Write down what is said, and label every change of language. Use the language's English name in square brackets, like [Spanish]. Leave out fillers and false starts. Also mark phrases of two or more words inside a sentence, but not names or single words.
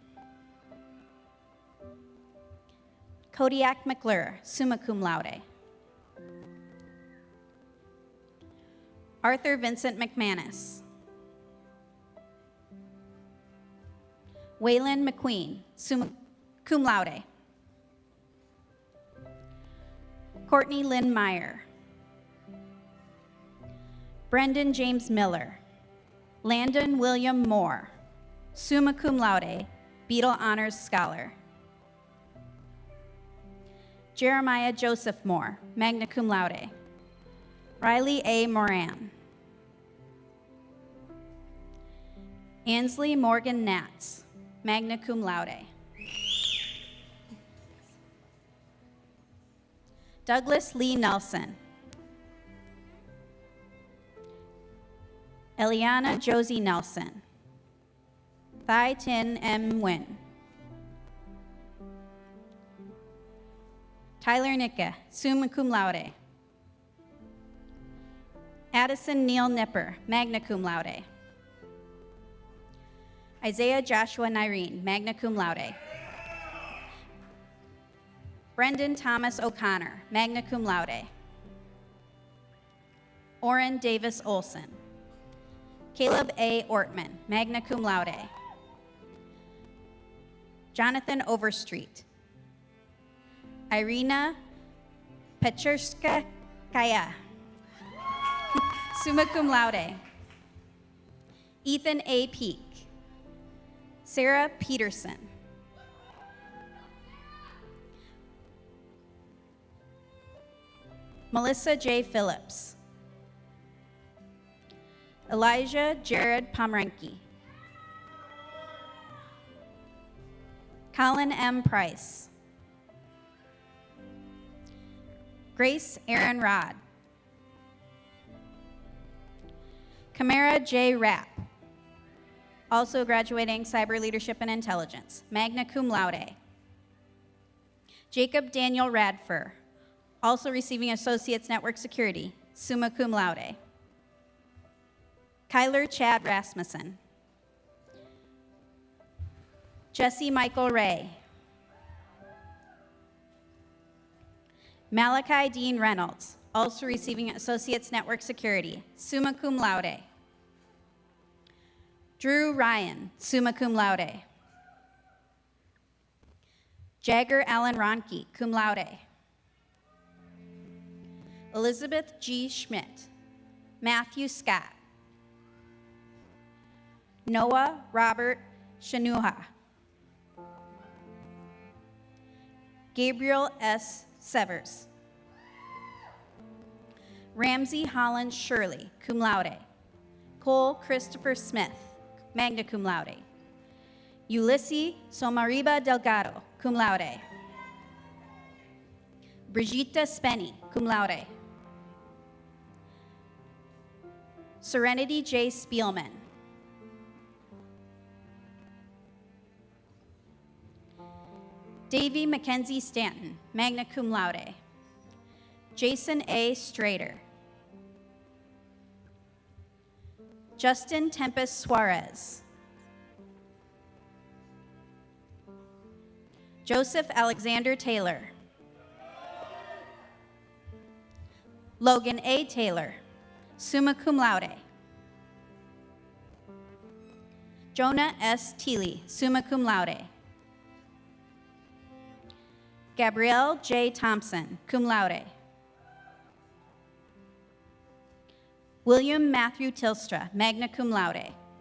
[Latin] Kodiak McClure, summa cum laude. [English] Arthur Vincent McManus. [Latin] Waylon McQueen, summa cum laude. [English] Courtney Lynn Meyer. Brendan James Miller. Landon William Moore, [Latin] summa cum laude, Beadle Honors Scholar. [English] Jeremiah Joseph Moore, [Latin] magna cum laude. [English] Riley A. Moran. [Latin] Ansley Morgan Natz, magna cum laude. [English] Douglas Lee Nelson. Eliana Josie Nelson. Thai Tin M. Nguyen. [Latin] Tyler Nicka, summa cum laude. Addison Neal Nipper, magna cum laude. Isaiah Joshua Nyreen, magna cum laude. [English] Brendan Thomas O'Connor, [Latin] magna cum laude. [English] Orrin Davis Olson. [Latin] Caleb A. Ortman, magna cum laude. [English] Jonathan Overstreet. [Latin] Irina Pecherska Kaya, summa cum laude. [English] Ethan A. Peak. Sarah Peterson. Melissa J. Phillips. Elijah Jared Pomeranke. Colin M. Price. Grace Aaron Rod. Kamara J. Rapp, also graduating Cyber Leadership and Intelligence, [Latin] magna cum laude. [English] Jacob Daniel Radfer, also receiving Associates Network Security, [Latin] summa cum laude. [English] Kyler Chad Rasmussen. Jesse Michael Ray. Malachi Dean Reynolds, also receiving Associates Network Security, [Latin] summa cum laude. Drew Ryan, summa cum laude. Jagger Allen Ronke, cum laude. [English] Elizabeth G. Schmidt. Matthew Scott. Noah Robert Shanuha. Gabriel S. Severs. Ramsey Holland Shirley, [Latin] cum laude. Cole Christopher Smith, magna cum laude. Ulysses Somariba Delgado, cum laude. Brigitte Spenny, cum laude. [English] Serenity J. Spielman. [Latin] Davy Mackenzie Stanton, magna cum laude. [English] Jason A. Strader. Justin Tempest Suarez. Joseph Alexander Taylor. Logan A. Taylor, [Latin] summa cum laude. Jonah S. Teeley, summa cum laude. Gabrielle J. Thompson, cum laude. William Matthew Tilstra, magna cum laude.